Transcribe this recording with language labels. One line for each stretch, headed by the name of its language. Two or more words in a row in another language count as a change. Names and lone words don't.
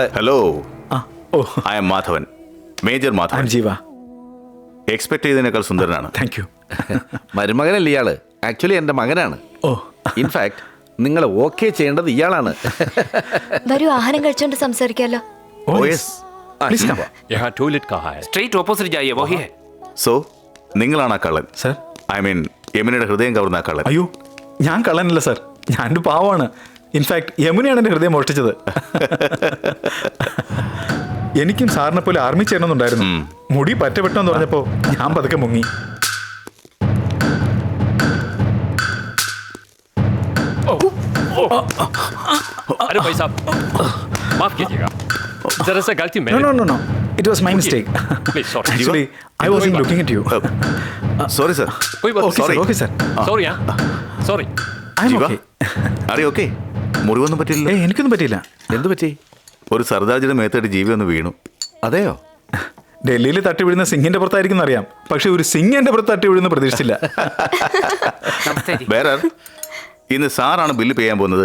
English: Hello, I am Madhavan, Major Madhavan. ജീവ
Malayalam: എക്സ്പെക്ട് ചെയ്തതിനേക്കാൾ സുന്ദരനാണ്.
English: Thank you.
Malayalam: മരുമകനല്ല ഇയാള്. ആക്ച്വലി എൻ്റെ മകനാണ്. ഓ, ഇൻഫാക്ട് നിങ്ങൾ ഓക്കെ ചെയ്യേണ്ടത് ഇയാളാണ്. വരൂ, ആഹാരം കഴിച്ചോണ്ട് സംസാരിക്കാലോ.
Hindi: यहाँ टॉयलेट कहाँ है?
English: Straight opposite
Hindi: जाइए, वही है.
Malayalam: സോ, നിങ്ങളാണ് ആ കള്ളൻ? സർ,
English: I mean
Malayalam: യമുനയുടെ ഹൃദയം കവർന്ന ആ കള്ളൻ. അയ്യോ, ഞാൻ കള്ളനല്ല സർ, ഞാനൊരു പാവമാണ്. ഇൻഫാക്ട് യമുനയാണ് എൻ്റെ ഹൃദയം മോഷ്ടിച്ചത്. എനിക്കും സാറിനെ പോലെ ആർമി ചേരണമെന്നുണ്ടായിരുന്നു. മുടി പറ്റപ്പെട്ടെന്ന് പറഞ്ഞപ്പോൾ ഞാൻ പതുക്കെ മുങ്ങി.
Hindi: अरे भाई साहब, माफ कीजिएगा, जरा सा गलती मैंने.
English: No. It was my mistake. Please, sorry. Actually, I wasn't looking at you. Sorry sir.
Hindi: कोई बात
English: Okay, sir. Okay, sir. Sorry हाँ, sorry. I'm ജീവ, okay.
Malayalam: അറിയോ? ഓക്കെ. മുറിവൊന്നും പറ്റില്ല? എനിക്കൊന്നും പറ്റിയില്ല. എന്തു പറ്റി? ഒരു സർദാർജിയുടെ മേത്തേട്ട് ജീവി ഒന്ന് വീണു. അതെയോ? ഡൽഹിയിൽ തട്ടി വീഴുന്ന സിംഗിന്റെ പുറത്തായിരിക്കും അറിയാം, പക്ഷെ ഒരു സിംഗ് എന്റെ പുറത്ത് തട്ടി വീഴുന്ന പ്രതീക്ഷിച്ചില്ല. വേറെ ഇന്ന് സാറാണ്
English: bill pay
Malayalam: ചെയ്യാൻ പോകുന്നത്.